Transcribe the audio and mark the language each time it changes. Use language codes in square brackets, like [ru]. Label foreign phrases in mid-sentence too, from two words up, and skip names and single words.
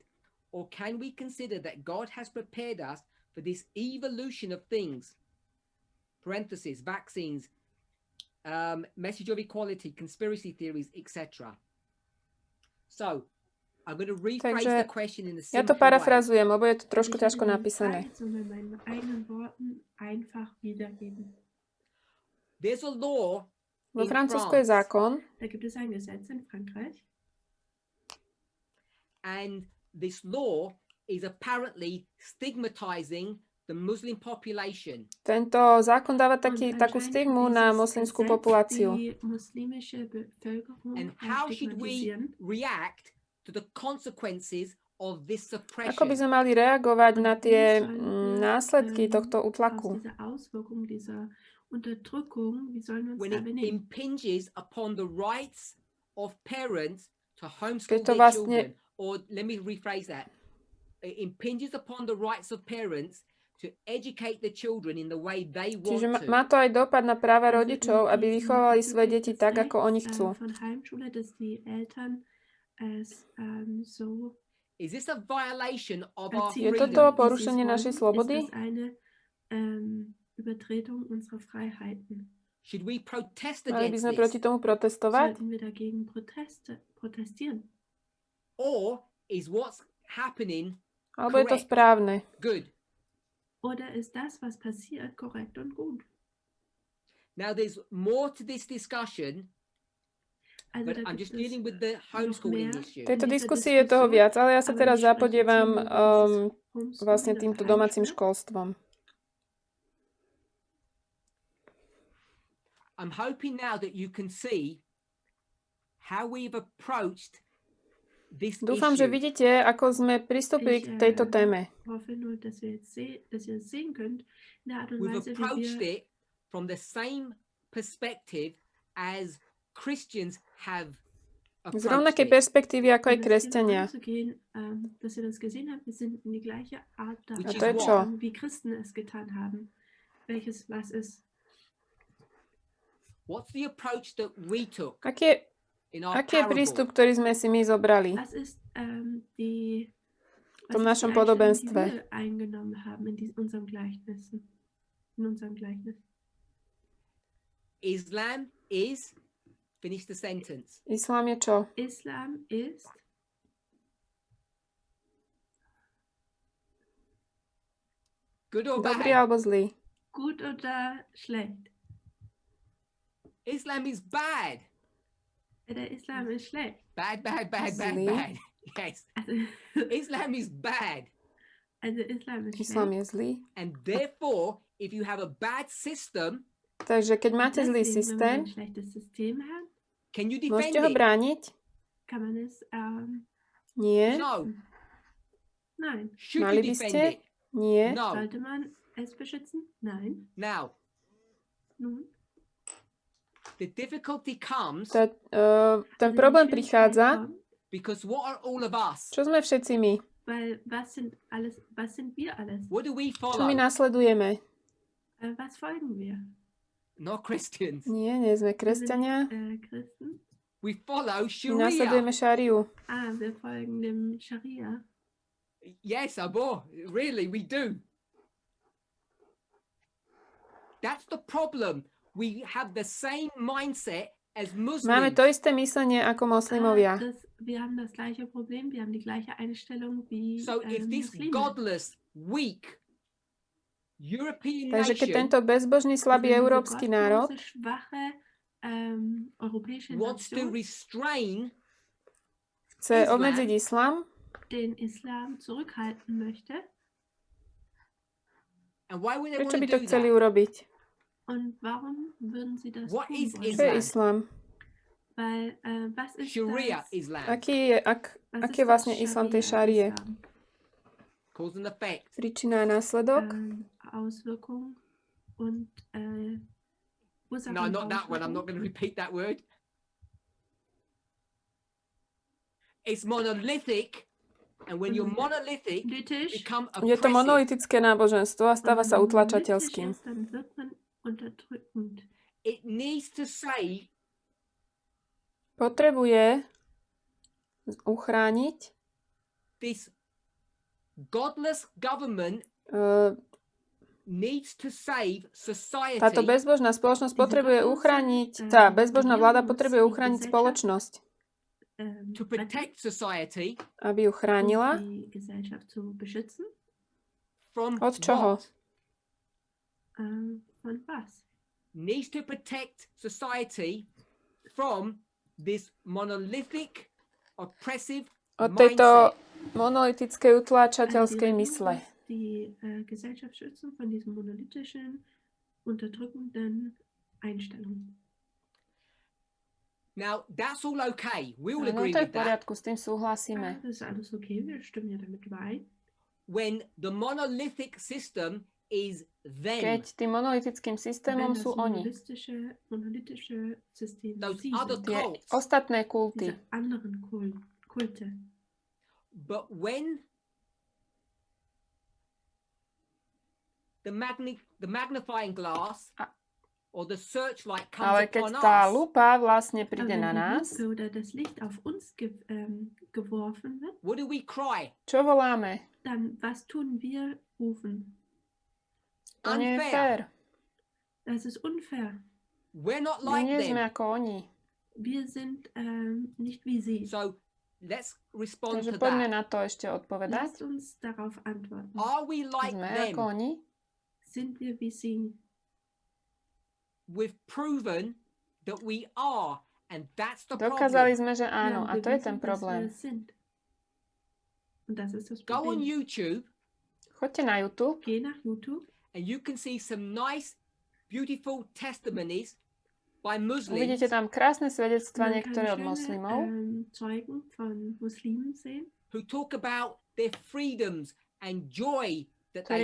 [en] Or can we consider that God has prepared us for this evolution of things? Parentheses, vaccines, message of equality, conspiracy theories, etc. So, I'm going to rephrase the question in a simple way. [sk] Ja to parafrazujem, lebo je to trošku ťažko napísané. [en] There's a law [sk] Vo Francúzsku je zákon. [en] And this law is apparently stigmatizing the Muslim population. [sk] Tento zákon dáva takú stigmu na moslimskú populáciu. [en] And how should we react to the consequences of this suppression? [sk] Ako by sme mali reagovať na tie následky tohto útlaku? [en] When it impinges upon the rights of parents to homeschool their children, or let me rephrase that, it impinges upon the rights of parents to educate the children in the way they want [sk] Čiže to. má to aj dopad na práva rodičov, aby vychovali svoje deti tak, ako oni chcú. [en] Is this a violation of our [sk] Je [en] freedom? [sk] toto porušenie našej slobody? [en] Should we protest [sk] Mali by [en] against [sk] sme [en] this? [sk] proti tomu protestovať? [en] Or is what's happening [sk] Alebo je to [en] correct? [sk] správne? [en] Good. [de] Oder ist das, was passiert, korrekt und gut? [en] Now there's more to this discussion, but I'm just dealing with the homeschooling issue. [sk] V tejto diskusii je toho viac, ale ja sa teraz zapodievam vlastne týmto domácim školstvom. [en] I'm hoping now that you can see how we've approached this [sk] Dúfam, [en] issue. [sk] že vidíte, ako sme pristúpili k tejto téme. [en] We've approached it from the same perspective as Christians have [sk] Z rovnakej perspektívy, ako aj kresťania. A to je čo? [en] What's the approach that we took [sk] Aký [en] in our [sk] je [en] parable? [sk] prístup, ktorý sme si my zobrali v tom našom podobenstve? [en] Islam is, finish the sentence. [sk] Islám je čo? [de] Islam ist [en] Good or [sk] Dobrý [en] bad? [sk] alebo zlý? [de] gut oder schlecht? [en] Islam is bad. [de] Der Islam ist schlecht. [en] Bad. [sk] Zlý. [en] Yes. Islam is bad. [de] Also Islam ist [sk] Islám [de] schlecht. [sk] je zlý. [en] And therefore, if you have a bad system, [sk] Takže keď máte zlý [de] Deswegen, wenn man [sk] systém, [de] ein schlechtes System hat, [en] can you defend [sk] môžete ho [en] it? [sk] brániť? [de] kann man es, [sk] Nie. [en] No. [de] nein. [en] Should [sk] Mali [en] you [sk] by [en] defend [sk] ste? [en] it? [sk] Nie. [en] No. [de] Sollte man es beschützen? Nein. [en] Now, [de] Nun, [en] the difficulty comes [sk] Ten problém prichádza, [en] because what are all of us? [sk] čo sme všetci my? [de] weil was sind wir alles? [en] What do we [sk] Čo my [en] follow? [sk] nasledujeme? [de] Was folgen wir? [en] Not Christians. [sk] Nie, nie sme kresťania. [de] Christen? [en] We follow [sk] My [en] Sharia. [sk] nasledujeme šáriu. [de] Wir folgen dem Scharia. [en] Yes, Abo, really, we do. That's the problem. We have the same mindset [sk] Máme to isté myslenie ako moslimovia. [de] Wir haben das gleiche Problem, wir haben die gleiche Einstellung wie [sk] Takže keď tento bezbožný, slabý európsky národ chce obmedziť islám, [de] den Islam zurückhalten möchte, [sk] prečo by to chceli urobiť? [de] Und warum würden sie das tun wollen? [sk] Čo je islám? [de] Weil, was ist Sharia das? Islam. [sk] Aký je vlastne islám tej šárie? [en] Cause and effect. [sk] Príčina a následok? [de] Auswirkung und Ursache [en] No, [de] und [en] not that one. I'm not going to repeat that word. It's monolithic, and when you're monolithic, become [sk] Je to monolitické náboženstvo a stáva sa utlačateľským. [en] It needs to save. [sk] Potrebuje uchrániť [en] This godless government needs to save society. [sk] Táto bezbožná spoločnosť potrebuje uchrániť, tá bezbožná vláda potrebuje uchrániť spoločnosť. [en] To protect society. [sk] Aby ju chránila. Od čoho? [de] Von was? [en] Needs to protect society from this monolithic, oppressive [sk] od tejto monolitickej utláčateľskej mysle. [de] Die Gesellschaft schützen von diesem monolithischen, unterdrückenden Einstellung. [en] Now, that's all okay. We all agree [sk] to je [en] with [sk] v poriadku, s tým súhlasíme. [de] Das ist alles okay, wir stimmen ja damit überein. [en] When the monolithic system is them. [sk] Keď tým monolitickým systémom sú oni. [en] Those other [sk] tie [en] cults. [sk] ostatné kulty. [de] Kulte. [en] But when the magnifying glass or the searchlight comes [sk] Ale keď [en] upon [sk] tá [en] us, [sk] lupa vlastne príde na nás, [de] das Licht auf uns geworfen wird, [en] what do we cry? [sk] čo voláme? [de] Dann was tun wir? Rufen. [sk] To nie je fér. [de] Das ist unfair. [en] We're not [sk] My [en] like [sk] nie sme [en] them. [sk] ako oni. [de] Wir sind nicht wie sie. [en] So let's respond [sk] Takže [en] to [sk] poďme [en] that. [sk] na to ešte odpovedať. [de] Lasst uns darauf antworten. [en] Are we like [sk] Sme [en] them? [sk] ako oni? [de] Sind wir wie sie? [en] We've proven that we are, and that's the [sk] Dokázali [en] problem. [sk] sme, že áno, a to je ten problém. [de] Und das ist das [en] Go on [de] Problem. [en] YouTube [sk] Choďte na YouTube [de] Geh nach YouTube. [en] and you can see some nice, beautiful testimonies by Muslims [sk] uvidíte tam krásne svedectvá [de] Man kann [sk] niektoré od [de] schöne, [sk] moslimov, [de] Zeugen von Muslimen sehen, [en] who talk about their freedoms and joy that they